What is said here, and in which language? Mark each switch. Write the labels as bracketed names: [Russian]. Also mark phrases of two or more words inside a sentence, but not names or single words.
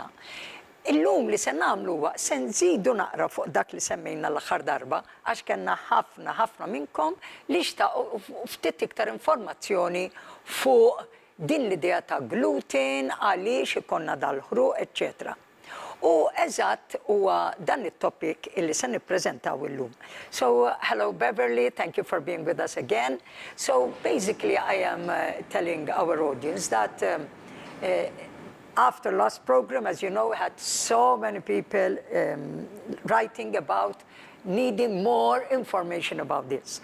[Maltese] Illum li se nagħmlu huwa se nżidu naqra fuq dak li semmejna l-aħħar darba għax kellna ħafna minnkom li xtaqgħu ftit iktar informazzjoni fuq din l-idea ta' gluten, għaliex ikonna dal-ħruq, eccetera. U eżatt huwa dan it-topic illi se nippreżentaw illum. [English] So, hello Beverley, thank you for being with us again. So, basically I am telling our audience that after last program, as you know, we had so many people writing about needing more information about this.